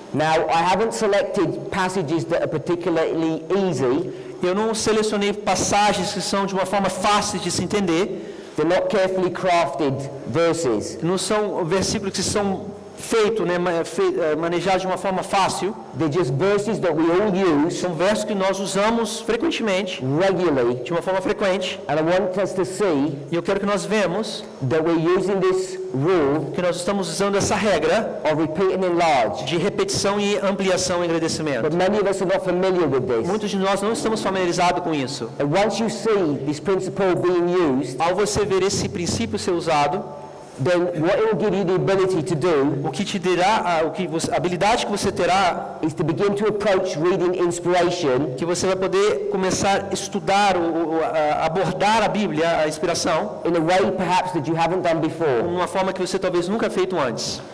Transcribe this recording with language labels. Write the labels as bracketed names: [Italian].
[English] Now, I haven't selected passages that are particularly easy. [Portuguese] Eu não selecionei passagens que são de uma forma fácil de se entender. [English] They're not carefully crafted verses. [Portuguese] Não são versículos que são feitos, né, manejados de uma forma fácil. [English] They're just verses that we all use [Portuguese] São versos que nós usamos frequentemente, [English] regularly. [Portuguese] de uma forma frequente. [English] And I want us to see [Portuguese] E eu quero que nós vemos [English] that we're using this rule [Portuguese] que nós estamos usando essa regra [English] of repeat and enlarge. [Portuguese] de repetição e ampliação e engrandecimento. [English] But many of us are not familiar with this. [Portuguese] Muitos de nós não estamos familiarizados com isso. [English] And once you see this principle being used, [Portuguese] Ao você ver esse princípio ser usado, [English] then what it will give you the ability to do [Portuguese] o que te dirá, a habilidade que você terá, [English] is to begin to approach reading inspiration [Portuguese] que você vai poder começar a estudar, abordar a Bíblia, a inspiração, [English] in a way perhaps that you haven't done before. [Portuguese] uma forma que você talvez nunca feito antes.